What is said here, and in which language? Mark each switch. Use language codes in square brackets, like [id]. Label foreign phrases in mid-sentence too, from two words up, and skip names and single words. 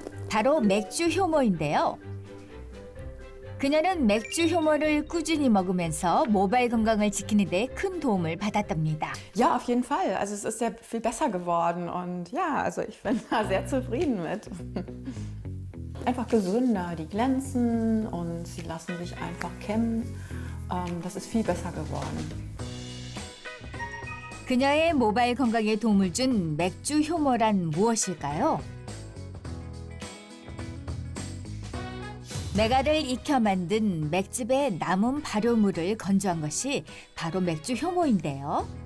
[ko] 바로 맥주 효모인데요. 그녀는 맥주 효모를 꾸준히 먹으면서 모발 건강을 지키는 데 큰 도움을 받았답니다. [de] Ja, auf jeden Fall. Also es ist sehr viel besser geworden und ja, also ich bin da sehr zufrieden mit. Einfach gesünder, die glänzen und sie lassen sich einfach kämmen. Das ist viel besser geworden. [ko] 그녀의 모발 건강에 도움을 준 맥주 효모란 무엇일까요? 메가를 익혀 만든 맥즙에 남은 발효물을 건조한 것이 바로 맥주 효모인데요.